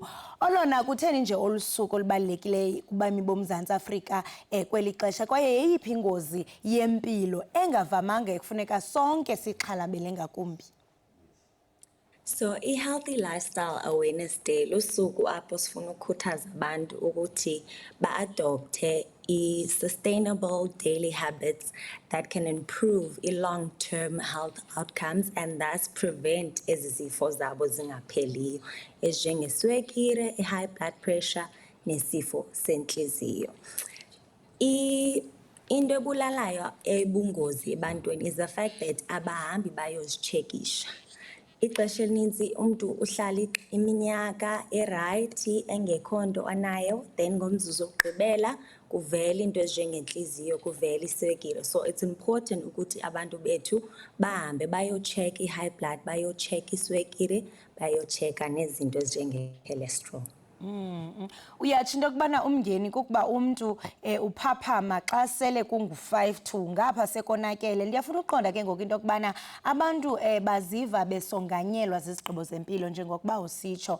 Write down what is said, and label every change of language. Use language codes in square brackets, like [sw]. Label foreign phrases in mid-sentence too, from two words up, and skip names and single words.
[xh] Olona kutheni nje olusuku olubalulekileyo kubami boMzantsi Afrika kweli xesha kwaye yeyiphi ingozi yempilo engavamanga ekufuneka sonke sixhalabele ngakumbi? So i-Healthy Lifestyle Awareness Day lusuku apho sifuna ukukhuthaza abantu ukuthi ba-adopte i- [en] sustainable daily habits that can improve [xh] i- [en] long-term health outcomes and thus prevent [xh] ezi zifo zabo zingapheliyo ezinjengeswekire, i- [en] high blood pressure [xh] nesifo sentliziyo. Into ebulalayo ebungozi ebantwini [en] is the fact that [xh] abahambi bayozitshekisha. Ixesha elininzi umuntu uhlala iminyaka eright engekho nto anayo, then ngomzuzu wokugqibela kuvela into ezinjengentliziyo, kuvela iswekile. [en] So it's important [xh] ukuthi abantu bethu bahambe bayocheck i- [en] high blood, [xh] bayocheck iswekile, bayochecka nezinto ezinjenge-cholesterol. Uyatsho into yokubana umngeni kukuba umntu uphaphama xa sele kungu-5 to ngapha sekonakele. Ndiyafuna uqonda ke ngoku into yokubana abantu baziva besonganyelwa zizigqibo zempilo njengokuba usitsho.